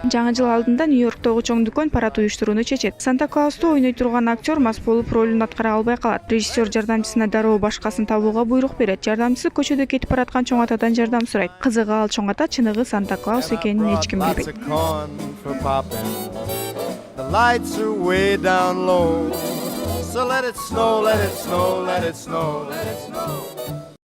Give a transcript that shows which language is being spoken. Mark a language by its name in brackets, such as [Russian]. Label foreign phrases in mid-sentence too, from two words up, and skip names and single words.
[Kyrgyz] Жаңы жыл алдында Нью-Йорктогу чоң дүкөн парад уюштурууну чечет. Санта-Клаусту ойной турган актер мас болуп ролун аткара албай калат. Режиссер жардамчысына дароо башкасын табууга буйрук берет. Жардамчысы көчөдө кетип бараткан чоң атадан жардам сурайт. Кызыгы ал чоң ата чыныгы Санта-Клаус экенин эч ким билбейт. [English] So let it snow, let it snow, let it snow, let it snow.